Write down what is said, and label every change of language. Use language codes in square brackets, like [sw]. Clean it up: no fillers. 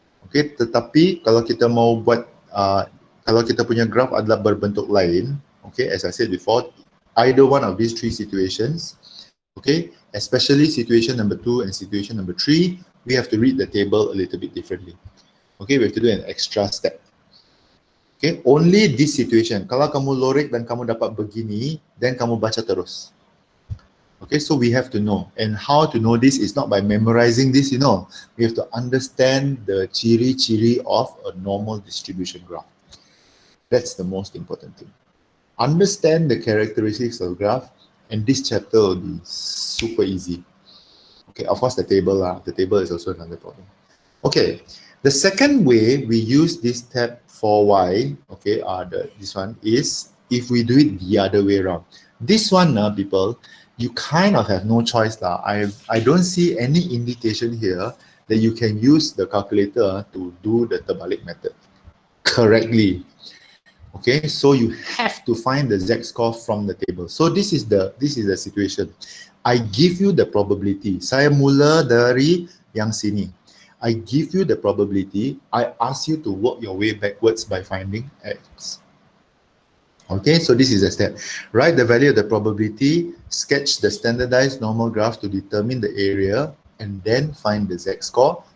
[en] Okay, [ms] tetapi kalau kita mau buat kalau kita punya graph adalah berbentuk lain, [en] okay, as I said before, either one of these three situations, okay, especially situation number 2 and situation number 3, we have to read the table a little bit differently. Okay, we have to do an extra step. Okay, only this situation. [ms] Kalau kamu lorek dan kamu dapat begini, [en] then [ms] kamu baca terus. [en] Okay, so we have to know. And how to know this is not by memorizing this, you know. We have to understand the [ms] ciri-ciri [en] of a normal distribution graph. That's the most important thing. Understand the characteristics of the graph, and this chapter will be super easy. Okay, of course the table is also another problem. Okay, the second way we use this tab for y, okay, this one is if we do it the other way around. This one, people, you kind of have no choice lah. I don't see any indication here that you can use the calculator to do the [ms] terbalik [en] method correctly. Okay, so you have to find the z-score from the table. So this is the situation. I give you the probability. [ms] Saya mula dari yang sini. [en] I give you the probability. I ask you to work your way backwards by finding x. Okay, so this is a step. Write the value of the probability, sketch the standardized normal graph to determine the area, and then find the z-score.